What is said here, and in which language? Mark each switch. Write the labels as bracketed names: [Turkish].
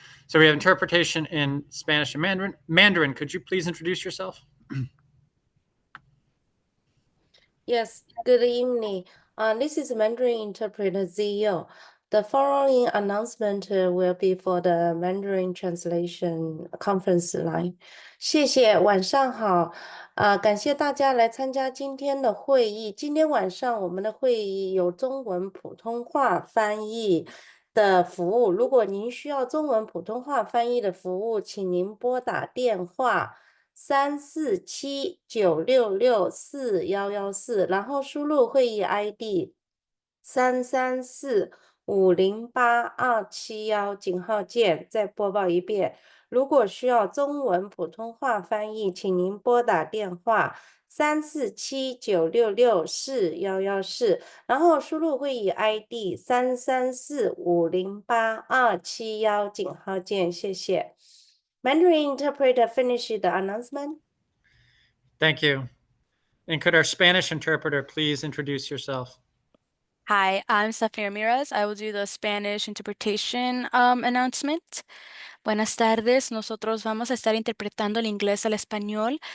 [English] So we have interpretation in Spanish and Mandarin. Mandarin, could you please introduce yourself? Yes, good evening. This is Mandarin interpreter Ziyo. The following announcement will be for the Mandarin translation conference line. [Chinese] 谢谢，晚上好。感谢大家来参加今天的会议。今天晚上我们的会议有中文普通话翻译的服务。如果您需要中文普通话翻译的服务，请您拨打电话347-966-4114，然后输入会议 ID 334-508-271，井号键，再播报一遍。如果需要中文普通话翻译，请您拨打电话347-966-4114，然后输入会议 ID 334-508-271，井号键，谢谢。 [English] Mandarin interpreter finish the announcement. Thank you. And could our Spanish interpreter please introduce yourself? Hi, I'm Stephanie Ramirez. I will do the Spanish interpretation announcement. [Spanish] Buenas tardes, nosotros vamos a estar interpretando el inglés al español.